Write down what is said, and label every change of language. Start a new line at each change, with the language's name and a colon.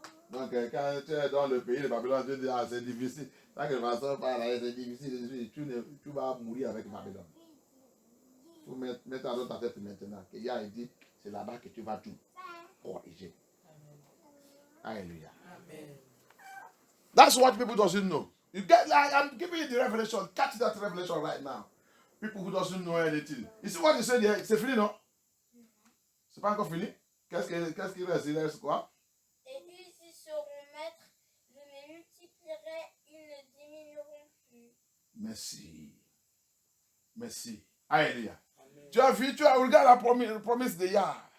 French: Donc, quand tu es dans le pays de Babylone, tu dis, ah, c'est difficile. Quand le pasteur parle, c'est difficile, tu vas mourir avec Babylone. Il faut mettre dans ta tête maintenant. Que Yah dit, c'est là-bas que tu vas tout corriger. Alléluia. Amen.
English: That's what people doesn't know. You get like, I'm giving you the revelation. Catch that revelation right now. People who doesn't know anything. You see what you said here?
French: C'est fini, non? C'est pas encore fini? Qu'est-ce qu'il reste? Il reste quoi? Et ils y seront maîtres, je les multiplierai, ils ne diminueront plus. Merci. Alléluia. Tu as regarde la promesse de Yah.